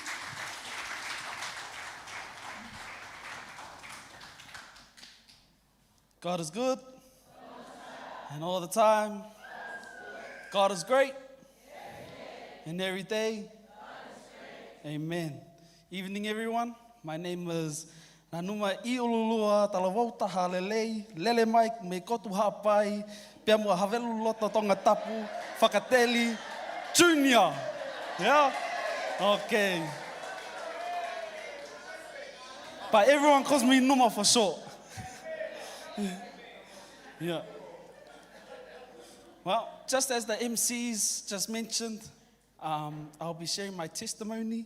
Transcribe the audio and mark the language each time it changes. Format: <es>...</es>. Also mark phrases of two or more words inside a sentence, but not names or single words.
<en>God is good. And all the time. God is great. And every day. Amen. Evening, everyone. My name is Nā numa I ululua, tala wautaha lelei, lele mai me kotu hapai, pia mua havelu lota tonga tapu, whakateli, Junior. Yeah? Okay. But everyone calls me Numa for short. Yeah. Well, just as the MCs just mentioned, I'll be sharing my testimony.</en>